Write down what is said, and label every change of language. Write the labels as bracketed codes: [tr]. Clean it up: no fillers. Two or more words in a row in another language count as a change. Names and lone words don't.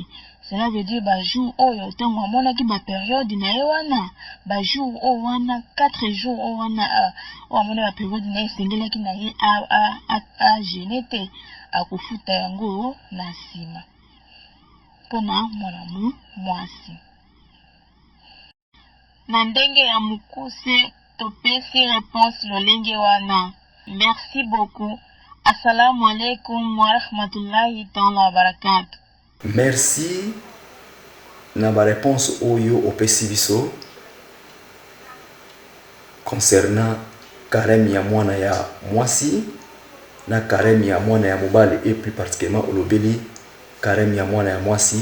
[fr] Cela veut dire [ln] bajour oyo ntango amonaki baperiode na ye wana, bajour oyo wana 4 jours oyo wana oyo amoni baperiode na ye esengelaki na ye agene te, akofuta yango na nsima mpona mwana mwasi. Na ndenge ya mokuse topesi réponse lolenge wana. [fr] Merci beaucoup. [ar] السلام عليكم ورحمة الله تعالى وبركاته. [ln] Merci na ba réponse oyo opesi biso [fr] concernant carême [ln] ya mwana ya mwasi na carême ya mwana ya mobali, [fr] et plus particulièrement [ln] olobeli carême ya mwana ya mwasi.